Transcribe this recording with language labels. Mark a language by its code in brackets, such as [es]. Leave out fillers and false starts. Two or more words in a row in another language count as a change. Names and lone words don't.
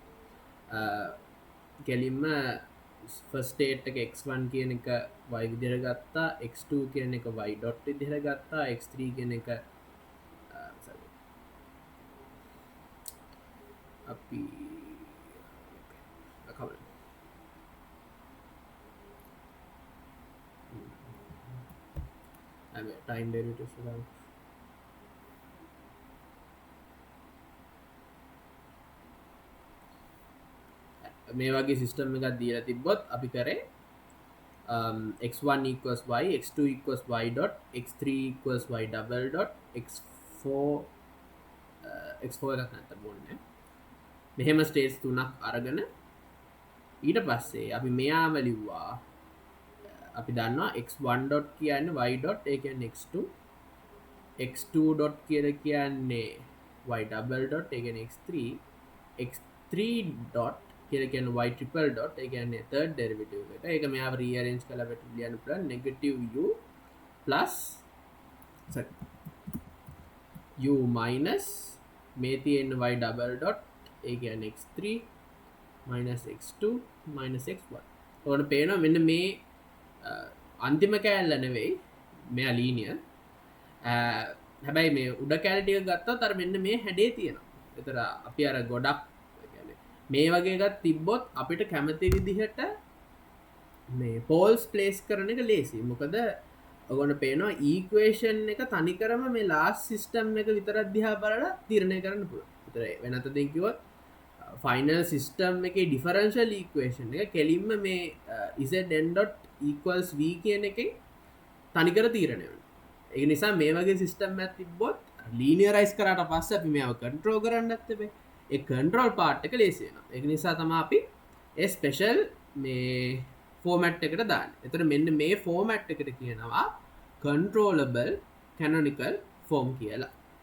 [si] කෙලින්ම [en] first state [si] එක x1 කියන එක y විදිහට ගත්තා, x2 කියන එක y ඩොට් විදිහට ගත්තා, x3 කියන එක අපි [en] time derivatives [si] මේ වගේ සිස්ටම් එකක් දීලා තිබ්බොත් අපි කරේ [en] x1 equals y, x2 equals y dot, x3 equals y double dot, [si] x4 එකක් නැත්නම් මොන්නේ මෙහෙම ස්ටේට්ස් තුනක් අරගෙන ඊට පස්සේ අපි මෙයාම ලිව්වා අපි දන්නවා [en] x1 dot [si] කියන්නේ [en] y dot [si] ඒ කියන්නේ x2 [en] x2 dot [si] කියලා කියන්නේ [en] y double dot [si] ඒ කියන්නේ x3 [en] x3 dot [si] කියලා කියන්නේ [en] y triple dot [si] ඒ කියන්නේ [en] third derivative [si] එක. ඒක මෙයාව rearrange කරලා අපිට ලියන්න පුළුවන් [en] negative u plus u minus [si] මේ තියෙන [en] y double dot [si] ඒ කියන්නේ [en] x3 minus x2 minus x1. [si] ඔයාලට පේනවා මෙන්න මේ අන්තිම කෑල්ල නෙවෙයි මෙයා linear. හැබැයි මේ උඩ කෑල්ල ටික ගත්තොත් අර මෙන්න මේ හැඩේ තියෙනවා. ඒතර අපි අර ගොඩක් කියන්නේ මේ වගේ එකක් තිබ්බොත් අපිට කැමති විදිහට මේ [en] poles place [si] කරන එක ලේසි. මොකද ඔයගොල්ලෝ පේනවා equation එක තනිකරම මේ [en] last system [si] එක විතරක් දිහා බලලා තීරණය කරන්න පුළුවන්. ඒතර වෙන අතකින් කිව්වොත් [en] final system [si] එකේ [en] differential equation [si] එක කෙලින්ම මේ [en] zn dot equals v [si] කියන එකෙන් තනිකර තීරණය වෙනවා. ඒ නිසා මේ වගේ සිස්ටම් එකක් තිබ්බොත් linearize කරාට පස්සේ අපි මේව control කරන්නත් එපේ. ඒ [en] control part [si] එක ලේසි වෙනවා. ඒක නිසා තමයි අපි ඒ special මේ format එකට දාන්නේ. එතකොට මෙන්න මේ format එකට කියනවා [en] controllable canonical form [si] කියලා.